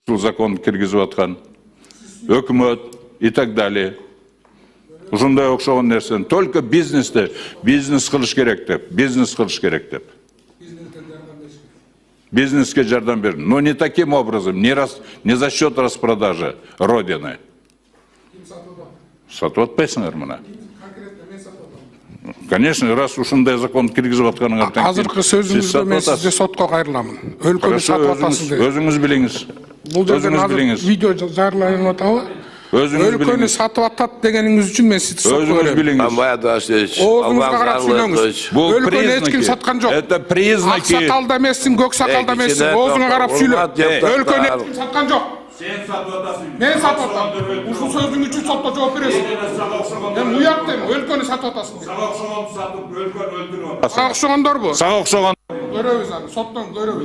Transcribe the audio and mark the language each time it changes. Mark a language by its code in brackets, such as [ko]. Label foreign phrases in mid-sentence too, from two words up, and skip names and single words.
[ky] закон киргизип аткан. Өкмөт [ru] и так далее. [ky] Ушундай окшогон нерсени только бизнесте бизнес кылыш керек деп, Бизнеске жардам бер. [ru] Но не таким образом, не за счет распродажи Родины. [ky] Сатып атпайсыңар мына. Конечно, раз ушундай закон киргизип атканыңар тең. Азыркы сөзүңүздө мен сизге сотко кайрыламын. Өлкөнү сатып атасың деп. Өзүңүз билиңиз. Бул жерден азыр видео жарыяланып атабы? Өлкөнү сатып атат дегениңиз үчүн мен сизди сотко берем. Оозуңузга карап сүйлөңүз. Өлкөнү эч ким саткан жок. [ru] Это признаки. [ky] Ак сакалда эмессиң, көк сакалда эмессиң. Оозуңа карап сүйлө. Өлкөнү эч ким саткан жок. Сен сатып атасың. Мен сатып атам. Ушул сөзүң үчүн сотто жооп бересиң. Мен уят дейм, өлкөнү сатып атасың. Сага окшогонду сатып, өлкөнү өлтүрүп атасың. Сага окшогондорбу? Сага окшогон. Көрөбүз аны, соттон көрөбүз.